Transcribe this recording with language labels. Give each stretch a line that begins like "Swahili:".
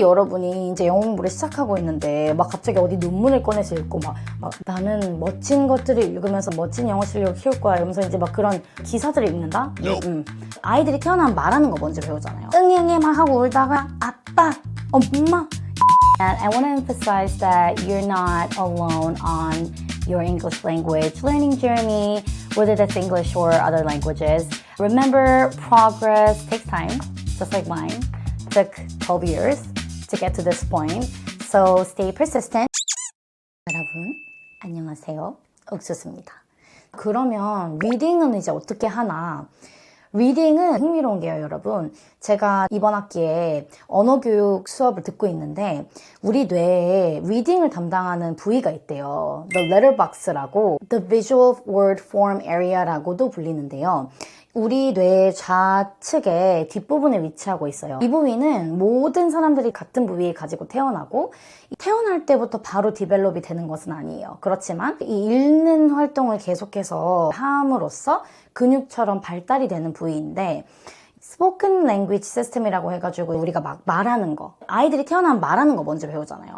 Korean: 여러분이 이제 영어 공부를 시작하고 있는데 막 갑자기 어디 논문을 꺼내서 읽고 막 나는 멋진 것들을 읽으면서 멋진 영어 실력을 키울 거야 이러면서 이제 막 그런 기사들을 읽는다? 아이들이 태어나면 말하는 거 먼저 배우잖아요. 응애응애 막 하고 울다가 아빠, 엄마.
English: And I want to emphasize that you're not alone on your English language learning journey, whether that's English or other languages. Remember, progress takes time, just like mine. Took 12 years to get to this point. So stay persistent.
Korean: 여러분, 안녕하세요. 옥수수입니다. 그러면 리딩은 이제 어떻게 하나? 리딩은 흥미로운 게요, 여러분. 제가 이번 학기에 언어교육 수업을 듣고 있는데 우리 뇌에 리딩을 담당하는 부위가 있대요. The letterbox라고 The Visual Word Form Area라고도 불리는데요. 우리 뇌 좌측에 뒷부분에 위치하고 있어요. 이 부위는 모든 사람들이 같은 부위를 가지고 태어나고 태어날 때부터 바로 디벨롭이 되는 것은 아니에요. 그렇지만 이 읽는 활동을 계속해서 함으로써 근육처럼 발달이 되는 부위인데 스포큰 랭귀지 시스템이라고 해가지고 우리가 막 말하는 거 아이들이 태어나면 말하는 거 먼저 배우잖아요.